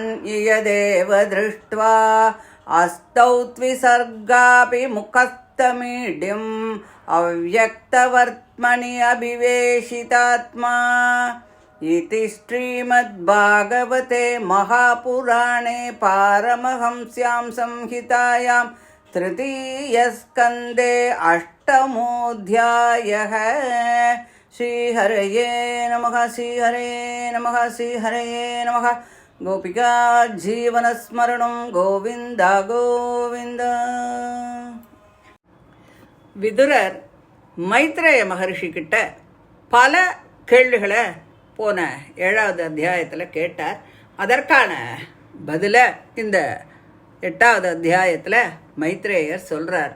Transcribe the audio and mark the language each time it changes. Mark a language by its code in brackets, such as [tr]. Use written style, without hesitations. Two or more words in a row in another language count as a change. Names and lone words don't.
[sa] यदेव दृष्ट्वा अस्तौ त्विसर्गापि मुखस्तमीड्यम् अव्यक्तवर्त्मनि अभिवेशितात्मा इति श्रीमद्भागवते महापुराणे पारमहंस्यां संहितायां तृतीयस्कन्धे अष्टमोऽध्यायः। श्रीहरये नमः। श्रीहरे नमः। श्रीहरये नमः। गोपिका जीवनस्मरणं गोविन्द गोविन्द. [ta] விதுரர் மைத்ரேய மகர்ஷி கிட்ட பல கேள்விகளை போன 7வது அத்தியாயத்தில் கேட்டார். அதற்கான பதிலை இந்த 8வது அத்தியாயத்தில் மைத்ரேயர் சொல்கிறார்.